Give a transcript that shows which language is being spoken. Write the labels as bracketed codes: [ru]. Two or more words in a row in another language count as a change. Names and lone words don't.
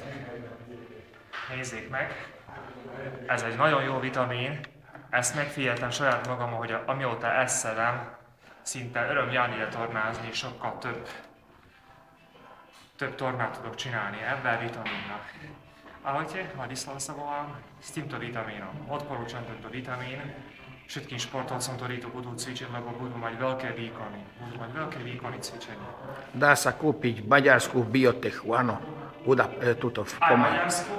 [hu] Nézzék meg, ez egy nagyon jó vitamin. Ezt megfigyeltem saját magam, hogy amióta ezt szedem, szinte öröm járni tornázni, sokkal több tornát tudok csinálni ebben vitaminnak. [sk] Ahojte, Vladislav sa volám, s týmto vitamínom. Odporúčam tento vitamín všetkým športovcom, ktorí to budú cvičiť, lebo budú mať veľké výkony. Budú mať veľké výkony cvičenia. Dá sa kúpiť v Maďarsku v Biotechu, áno. Tuto v Maďarsku,